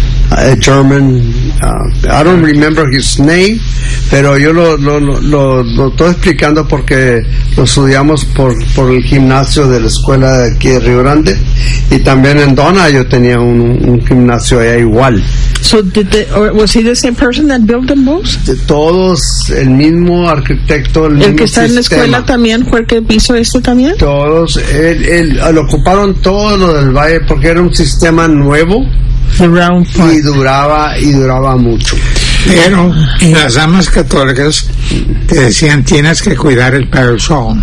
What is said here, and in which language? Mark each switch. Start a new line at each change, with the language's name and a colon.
English: A German. I don't remember his name,
Spanish: pero yo lo estoy explicando porque lo estudiamos por el gimnasio de la escuela de aquí de Río Grande, y también en Donna yo tenía un gimnasio allá igual.
English: So was he the same person that built the most?
Spanish: De todos, el mismo arquitecto, el mismo sistema. ¿El que está sistema en la escuela también fue el que hizo esto también? Todos, él ocuparon todo lo del valle porque era un sistema nuevo.
English: Around five.
Spanish: Y duraba mucho. Pero las damas católicas te decían tienes que cuidar el parish hall.